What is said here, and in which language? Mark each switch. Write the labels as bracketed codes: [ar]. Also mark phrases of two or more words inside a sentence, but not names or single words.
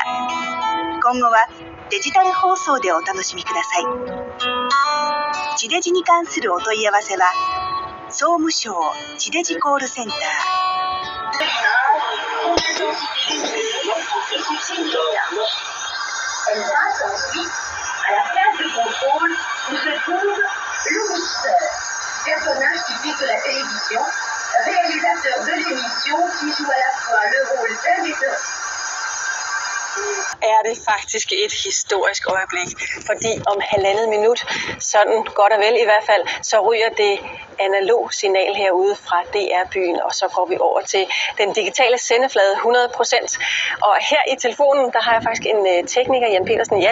[ja] 今後はデジタル放送でお楽しみください。地デジに関するお問い合わせは総務省地デジコールセンター。 [fr] Elle passe ensuite à la place de contrôle où se trouve le mixeur, personnage typique de la télévision, réalisateur de l'émission qui joue à la fois le rôle d'un metteur. [da] Er det faktisk et historisk øjeblik, fordi om 1,5 minut, sådan godt og vel i hvert fald, så ryger det analog signal herude fra DR-byen, og så går vi over til den digitale sendeflade 100%. Og her i telefonen, der har jeg faktisk en tekniker, Jan Petersen.